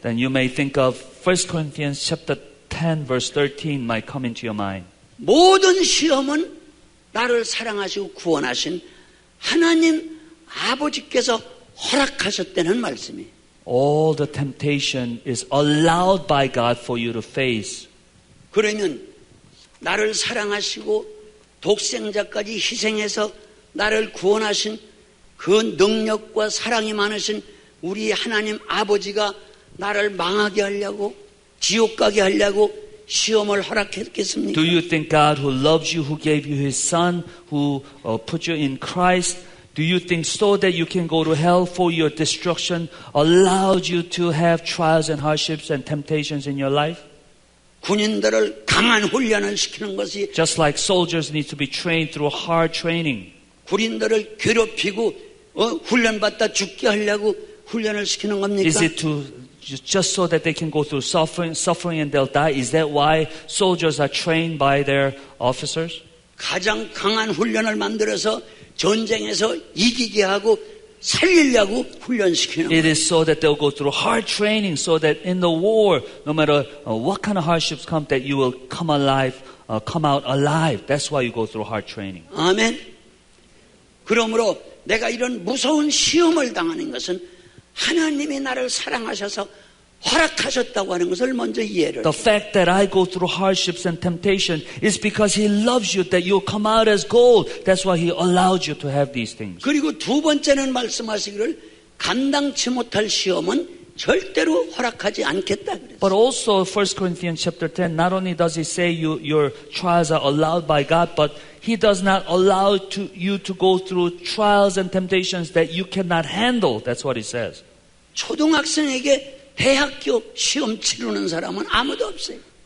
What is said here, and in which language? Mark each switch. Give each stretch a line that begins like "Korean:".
English: Then you may think of 1 Corinthians chapter 10 verse 13 might come into your mind.
Korean: 모든 시험은 나를 사랑하시고 구원하신 하나님 아버지께서 허락하셨다는 말씀이에요.
English: All the temptation is allowed by God for you to face.
Korean: 그러면 나를 사랑하시고 독생자까지 희생해서 나를 구원하신 그 능력과 사랑이 많으신 우리 하나님 아버지가 나를 망하게 하려고 지옥 가게 하려고 시험을 허락했겠습니까?
English: Do you think God who loves you, who gave you His Son, who put you in Christ, do you think so that you can go to hell for your destruction, allowed you to have trials and hardships and temptations in your life?
Korean: 군인들을 강한 훈련을 시키는 것이
English: Just like soldiers need to be trained through hard training.
Korean: 군인들을 괴롭히고 훈련받다 죽게 하려고 훈련을 시키는 겁니까?
English: Is it to just so that they can go through suffering and they'll die? Is that why soldiers are trained by their officers?
Korean: 가장 강한 훈련을 만들어서 전쟁에서 이기게 하고 살리려고 훈련시키는
English: It
Korean: 거예요.
English: is so that they'll go through hard training so that in the war, no matter what kind of hardships come, that you will come out alive. That's why you go through hard training.
Korean: 아멘. 그러므로 내가 이런 무서운 시험을 당하는 것은 하나님이 나를 사랑하셔서 허락하셨다고 하는 것을 먼저 이해를
English: The fact that I go through hardships and temptation is because He loves you, that you'll come out as gold. That's why He allowed you to have these things.
Korean: 그리고 두 번째는 말씀하시기를 감당치 못할 시험은 절대로 허락하지 않겠다 그랬어요.
English: But also 1 Corinthians chapter 10, not only does He say your trials are allowed by God, but He does not allow you to go through trials and temptations that you cannot handle. That's what He says.
Korean: 초등학생에게 대학교 시험 치르는 사람은 아무도 없어요.